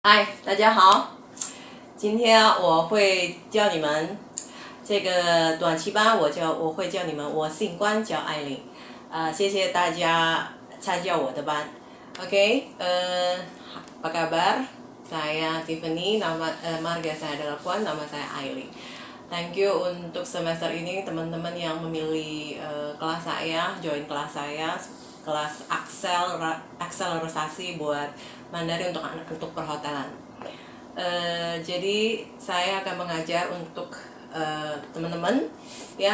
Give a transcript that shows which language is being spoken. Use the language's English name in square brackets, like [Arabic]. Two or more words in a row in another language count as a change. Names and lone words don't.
[Chinese] 嗨，大家好，今天我会教你们这个短期班，我会教你们，我姓关叫艾琳，谢谢大家参加我的班。 [Indonesian] Oke, apa kabar? Saya Tiffany, marga saya adalah Puan, nama saya Aileen. [English] Thank you [Indonesian] untuk semester ini teman-teman yang memilih kelas saya, join kelas saya, kelas akselerasi buat Mandarin untuk perhotelan. Jadi saya akan mengajar untuk teman-teman ya.